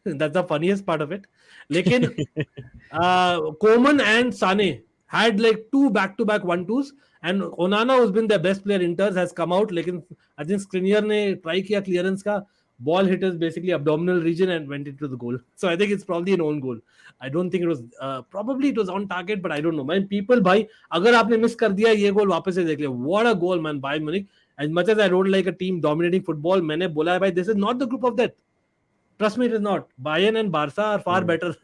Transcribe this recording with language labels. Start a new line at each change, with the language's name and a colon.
English: That's the funniest part of it. Lekin Koeman and Sane had like 2 back-to-back 1-2s, and Onana, who's been their best player inters, has come out. Lekin I think Skriniar
Hindi: ne try kiya clearance ka,
English: ball hit his basically abdominal region and went into the goal. So I think it's probably an own goal. I don't think it was probably it was on target, but I don't know. Man, people,
Hindi: bhai, अगर आपने miss कर दिया ये गोल वापस से देख लिया.
English: What a goal, man, Bayern Munich. As much as I don't like a team dominating football,
Hindi: मैंने बोला है भाई,
English: this is not the group of death. Trust me, it is not. Bayern and Barca are far better.